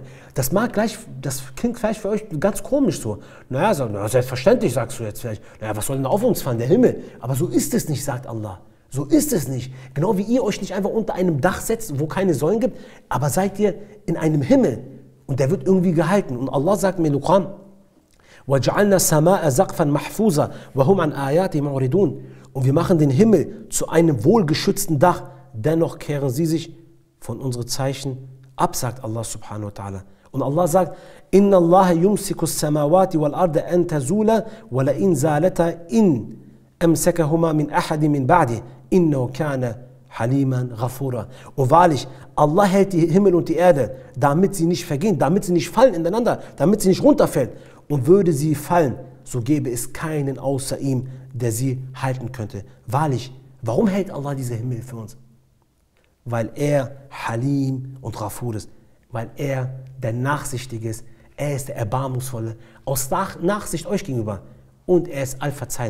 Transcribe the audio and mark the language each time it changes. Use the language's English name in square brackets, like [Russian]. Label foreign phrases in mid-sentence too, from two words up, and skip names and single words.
[German] Das klingt vielleicht für euch ganz komisch so. Naja, selbstverständlich sagst du jetzt vielleicht. Naja, was soll denn auf uns fallen, der Himmel? Aber so ist es nicht, sagt Allah. So ist es nicht. Genau wie ihr euch nicht einfach unter einem Dach setzt, wo keine Säulen gibt, aber seid ihr in einem Himmel. Und der wird irgendwie gehalten. Und Allah sagt mir in Koran, [Arabic] وَجَعَلْنَا السَّمَاءَ سَقْفًا مَحْفُوظًا وَهُمْ عَنْ آيَاتِهِ مُعْرِضُونَ. [German] Und wir machen den Himmel zu einem wohlgeschützten Dach. Dennoch kehren sie sich von unseren Zeichen ab, sagt Allah [Arabic] سبحانه وتعالى. Und Allah sagt, إن الله يمسك السماوات والأرض أن تزولا ولئن زالتا إن أمسكهما من أحد من بعد إنه كان حليما غفورا. [German] Und wahrlich, Allah hält die Himmel und die Erde, damit sie nicht vergehen, damit sie nicht fallen ineinander, damit sie nicht runterfällt. Und würde sie fallen, so gäbe es keinen außer ihm, der sie halten könnte. Wahrlich, warum hält Allah diese Himmel für uns? Weil er Halim und Ghafur ist, weil er der Nachsichtige ist, er ist der Erbarmungsvolle, aus Nachsicht euch gegenüber und er ist allverzeihend.